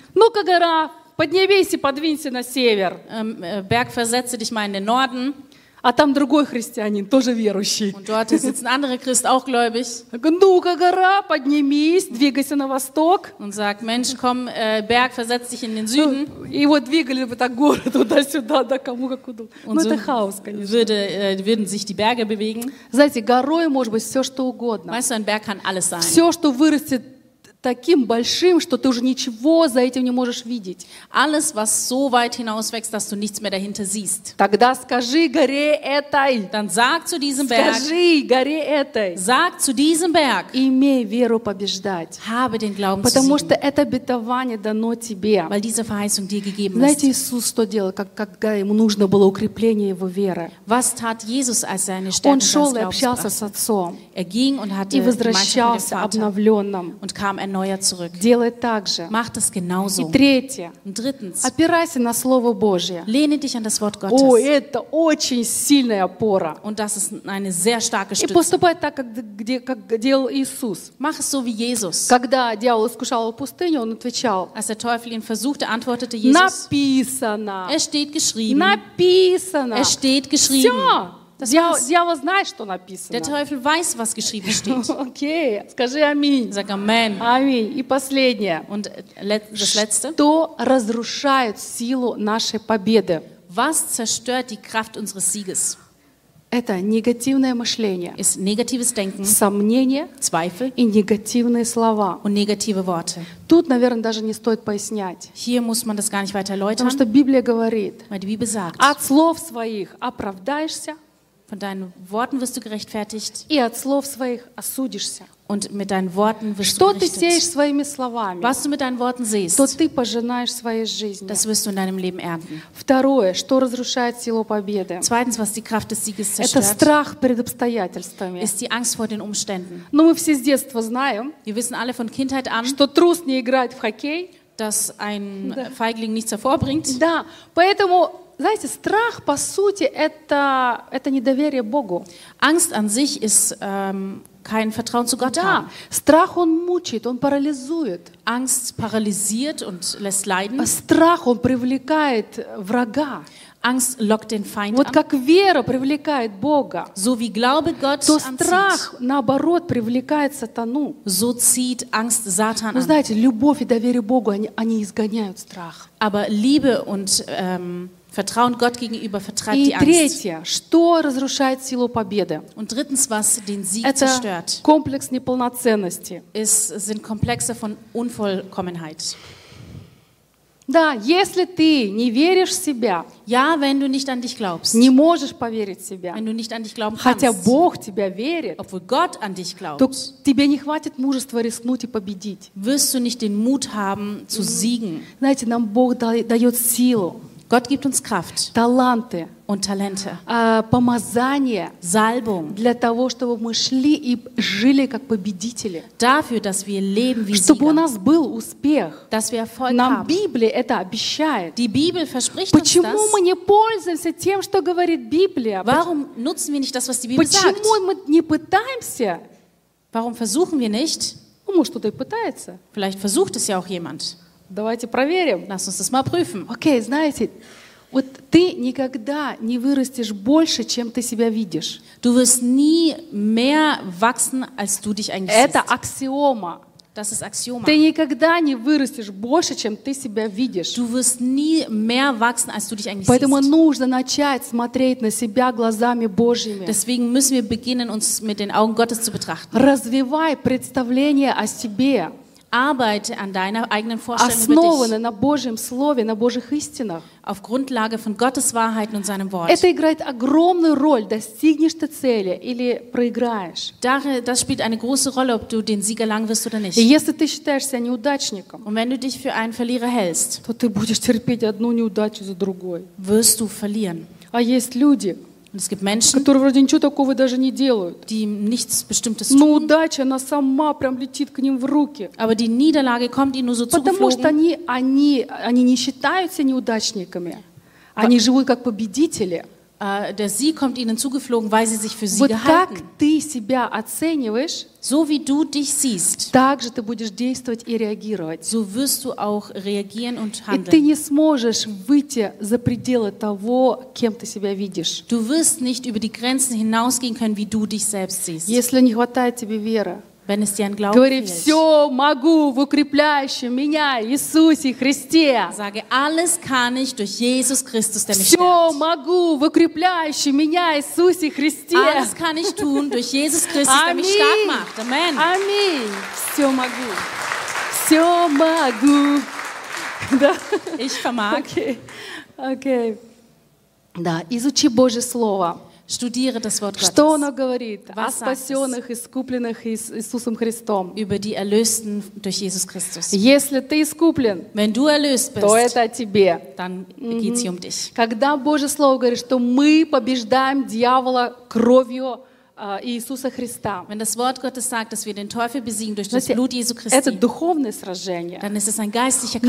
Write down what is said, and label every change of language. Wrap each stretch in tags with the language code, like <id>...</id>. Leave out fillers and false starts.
<ru>Ну-ка, гора, поднимись и подвинься на север.</ru> <de>Berg, versetze dich mal in den Norden.</de> <ru>А там другой христианин, тоже верующий.</ru> <de>Und dort sitzt ein anderer Christ, auch gläubig.</de> <ru>Ну-ка, гора, поднимись, двигайся на восток.</ru> <de>Und sagt: Mensch, komm, Berg, versetz dich in den Süden.</de> <ru>И вот двигали бы так горы туда-сюда, да кому как куда. Ну, это хаос, конечно.</ru> <de>Würden sich die Berge bewegen.</de> <ru>Знаете, горой может быть все, что угодно.</ru> <de>Weißt du, ein Berg kann alles sein.</de> <ru>Все, что вырастет таким большим, что ты уже ничего за этим не можешь видеть.</ru> <de>Alles, was so weit hinauswächst, dass du nichts mehr dahinter siehst.</de> <ru>Тогда скажи горе этой.</ru> <de>Dann sag zu diesem Berg.</de> <ru>Скажи горе этой.</ru> <de>Sag zu diesem Berg.</de> <ru>Имей веру побеждать.</ru> <de>Habe den Glauben.</de> <ru>Потому что это обетование дано тебе.</ru> <de>Weil diese Verheißung dir gegeben ist.</de> <ru>Знаете, Иисус что делал, когда ему нужно было укрепление его веры?</ru> <de>Was tat Jesus, als er eine Stärkung seines Glaubens brachte?</de> <ru>Он шел и общался с Отцом.</ru> <de>Er ging und hatte</de> <ru>и возвращался обновленным.</ru> <de>Und kam erneuert zurück.</de> <ru>Делай так же.</ru> <de>Mach das genauso.</de> <ru>И третье.</ru> <de>Und drittens.</de> <ru>Опирайся на Слово Божье.</ru> <de>Lehne dich an das Wort Gottes.</de> <ru>О, это очень сильная опора.</ru> <de>Und das ist eine sehr starke Stütze.</de> <ru>И поступай так, как делал Иисус.</ru> <de>Mach es so wie Jesus.</de> <ru>Когда дьявол искушал его в пустыне, он отвечал.</ru> <de>Als der Teufel ihn versuchte, antwortete Jesus.</de> <ru>Написано.</ru> <de>Es steht geschrieben.</de> <ru>Написано.</ru> <de>Es steht geschrieben.</de> <ru>Все. Дьявол знает, что написано.</ru> <de>Der Teufel weiß, was geschrieben steht.</de> <ru>Okay, скажи аминь.</ru> <de>Sag amen.</de> <ru>Аминь. И последнее.</ru> <de>Und das letzte.</de> <ru>Что разрушает силу нашей победы?</ru> <de>Was zerstört die Kraft unseres Sieges?</de> <ru>Это негативное мышление.</ru> <de>Ist negatives Denken.</de> <ru>Сомнение.</ru> <de>Zweifel.</de> <ru>И негативные слова.</ru> <de>Und negative Worte.</de> <ru>Тут, наверное, даже не стоит пояснять.</ru> <de>Hier muss man das gar nicht weiter erläutern.</de> <ru>Потому что Библия говорит.</ru> <de>Weil die Bibel sagt.</de> <ru>От слов своих оправдаешься.</ru> <de>Von deinen Worten wirst du gerechtfertigt.</de> <ru>И от слов своих осудишься.</ru> <de>Und mit deinen Worten wirst</de> <ru>что</ru> <de>du gerichtet.</de> <ru>Что ты сеешь своими словами?</ru> <de>Was du mit deinen Worten siehst.</de> <ru>То ты пожинаешь своей жизнью.</ru> <de>Das wirst du in deinem Leben ernten.</de> <ru>Второе, что разрушает силу победы?</ru> <de>Zweitens, was die Kraft des Sieges zerstört.</de> <ru>Это страх перед обстоятельствами.</ru> <de>Ist die Angst vor den Umständen.</de> <ru>Но мы все с детства знаем.</ru> <de>Wir wissen alle von Kindheit an.</de> <ru>Что трус не играет в хоккей.</ru> <de>Dass ein</de> <ru>да.</ru> <de>Feigling nichts hervorbringt.</de> <ru>Да, поэтому, знаете, страх по сути это недоверие Богу.</ru> <de>Angst an sich ist kein Vertrauen zu Gott</de> <ru>да.</ru> <de>haben.</de> <ru>Страх он мучит, он парализует.</ru> <de>Angst paralysiert und lässt leiden.</de> <ru>Страх он привлекает врага.</ru> <de>Angst lockt den Feind</de> <ru>вот</ru> <de>an.</de> <ru>Как вера привлекает Бога,</ru> <de>so wie Glaube Gott</de> <ru>то страх,</ru> <de>anzieht.</de> <ru>Наоборот, привлекает сатану.</ru> <de>So zieht Angst Satan</de> <ru>Вы знаете, любовь и доверие Богу, они изгоняют страх.</ru> <de>Aber Liebe und Vertrauen Gott gegenüber vertreibt die Angst.</de> <ru>И третье, что разрушает силу победы?</ru> <de>Und drittens, was den Sieg</de> <ru>Это</ru> <de>zerstört.</de> <ru>Это комплекс неполноценности.</ru> <de>Es sind Komplexe von Unvollkommenheit.</de> <ru>Да, если ты не веришь в себя,</ru> <de>ja, wenn du nicht an dich glaubst,</de> <ru>не можешь поверить в себя,</ru> <de>wenn du nicht an dich glauben</de> <ru>хотя</ru> <de>kannst,</de> <ru>Бог тебя верит,</ru> <de>obwohl Gott an dich glaubt,</de> <ru>то тебе не хватит мужества рискнуть и победить.</ru> <de>Wirst du nicht den Mut haben, zu siegen.</de> <ru>Знаете, нам Бог дает силу.</ru> <de>Gott gibt uns Kraft.</de> <ru>Таланты.</ru> <de>Und Talente.</de> <ru>Помазание.</ru> <de>Salbung.</de> <ru>Для того, чтобы мы шли и жили как победители.</ru> <de>Dafür, dass wir leben wie</de> <ru>чтобы</ru> <de>Sieger.</de> <ru>У нас был успех.</ru> <de>Dass wir Erfolg</de> <ru>Нам</ru> <de>haben.</de> <ru>Библия это обещает.</ru> <de>Die Bibel verspricht</de> <ru>Почему</ru> <de>uns das?</de> <ru>Мы не пользуемся тем, что говорит Библия?</ru> <de>Warum nutzen wir nicht das, was die Bibel</de> <ru>Почему Мы не пытаемся?</ru> <de>Warum versuchen wir nicht?</de> <ru>Ну, может, кто-то и пытается.</ru> <de>Vielleicht versucht es ja auch jemand.</de> <ru>Давайте проверим.</ru> <de>Lass uns das mal prüfen.</de> <ru>Okay, знаете, вот ты никогда не вырастешь больше, чем ты себя видишь.</ru> <de>Du wirst nie mehr wachsen, als du dich eigentlich siehst.</de> <ru>Это аксиома.</ru> <de>Das ist Axioma.</de> <ru>Ты никогда не вырастешь больше, чем ты себя видишь.</ru> <de>Du wirst nie mehr wachsen, als du dich eigentlich</de> <ru>Поэтому</ru> <de>siehst.</de> <ru>Нужно начать смотреть на себя глазами Божьими.</ru> <de>Deswegen müssen wir beginnen, uns mit den Augen Gottes zu betrachten.</de> <ru>Развивай представление о себе.</ru> <de>Arbeite an deiner eigenen Vorstellung über dich.</de> <ru>На Божьем слове, на Божьих истинах.</ru> <de>Auf Grundlage von Gottes Wahrheiten und seinem Wort.</de> <ru>Это играет огромную роль, достигнешь ты цели или проиграешь.</ru> <de>Das spielt eine große Rolle, ob du den Sieg erlangen wirst oder nicht.</de> <ru>Если ты считаешься неудачником,</ru> <de>und wenn du dich für einen Verlierer hältst,</de> <ru>то ты будешь терпеть одну неудачу за другой.</ru> <de>Wirst du verlieren.</de> <ru>А есть люди,</ru> <de>Und es gibt Menschen,</de> <ru>которые вроде ничего такого даже не делают.</ru> <de>Die nichts Bestimmtes tun,</de> <ru>но удача, она сама прям летит к ним в руки.</ru> <de>Aber die Niederlage kommt ihnen nur so zugeflogen.</de> <ru>Потому что они не считаются неудачниками. Они живут как победители.</ru> <de>Der Sieg kommt ihnen zugeflogen, weil sie sich für Sieger</de> <ru>вот</ru> <de>halten.</de> <ru>Как ты себя оцениваешь,</ru> <de>so wie du dich siehst,</de> <ru>так же ты будешь действовать и реагировать.</ru> <de>So wirst du auch reagieren und handeln.</de> <ru>И ты не сможешь выйти за пределы того, кем ты себя видишь.</ru> <de>Du wirst nicht über die Grenzen hinausgehen können, wie du dich selbst siehst.</de> <ru>Если не хватает тебе веры,</ru> <de>wenn es dir an Glauben</de> <ru>говори,</ru> <de>fehlt,</de> <ru>все могу в укрепляющем меня Иисусе Христе.</ru> <de>Sage, alles kann ich durch Jesus Christus, der</de> <ru>все</ru> <de>mich stärkt.</de> <ru>Все могу в укрепляющем меня Иисусе Христе.</ru> <de>Alles kann ich tun durch Jesus Christus, der mich stark macht. Amen.</de> <ru>Аминь. Все могу. Все могу.</ru> <de>Ich vermag.</de> <ru>Okay. Да, изучи Божье Слово.</ru> <de>Studiere das Wort</de> <ru>Что</ru> <de>Gottes.</de> <ru>Оно говорит</ru> <de>Was</de> <ru>о спасенных, искупленных Иисусом Христом?</ru> <de>Über die Erlösten durch Jesus Christus.</de> <ru>Если ты искуплен,</ru> <de>Wenn du erlöst bist,</de> <ru>то это о тебе.</ru> <de>Dann geht's um dich.</de> <ru>Когда Божье Слово говорит, что мы побеждаем дьявола кровью Иисуса Христа.</ru> <de>Wenn das Wort Gottes sagt, dass wir den Teufel besiegen durch das Blut Jesu Christi.</de> <ru>Это духовное сражение.</ru> <de>Dann ist es ein geistlicher Kampf.</de>